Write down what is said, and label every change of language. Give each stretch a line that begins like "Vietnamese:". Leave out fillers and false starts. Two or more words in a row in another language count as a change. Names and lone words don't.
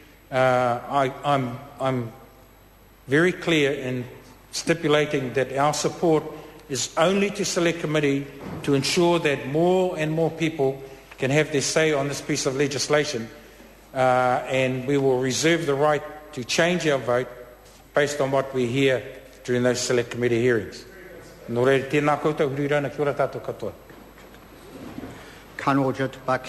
English: I'm very clear in stipulating that our support is only to select committee to ensure that more and more people can have their say on this piece of legislation, and we will reserve the right to change our vote based on what we hear during those select committee hearings.
Māori: Nō reira, tēnā koutou, huri rana, kia ora tātou katoa.